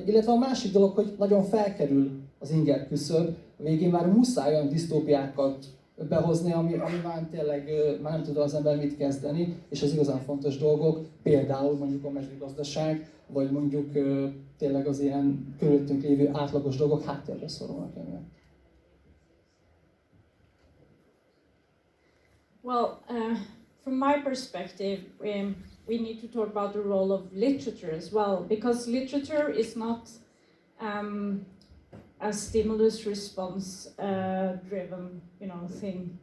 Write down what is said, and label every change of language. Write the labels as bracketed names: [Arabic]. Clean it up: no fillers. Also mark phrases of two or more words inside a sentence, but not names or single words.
[Hungarian] Illetve a másik dolog, hogy nagyon felkerül az inger küszöb, a végén már muszáj olyan disztópiákat behozni, ami már tényleg már nem tud az ember mit kezdeni, és az igazán fontos dolgok, például mondjuk a mezőgazdaság, vagy mondjuk tényleg az ilyen körülöttünk lévő átlagos dolgok háttérbe szorulnak emiatt. [English] Well, from my perspective, we need to talk about the role of literature as well, because literature is not a stimulus response driven, thing.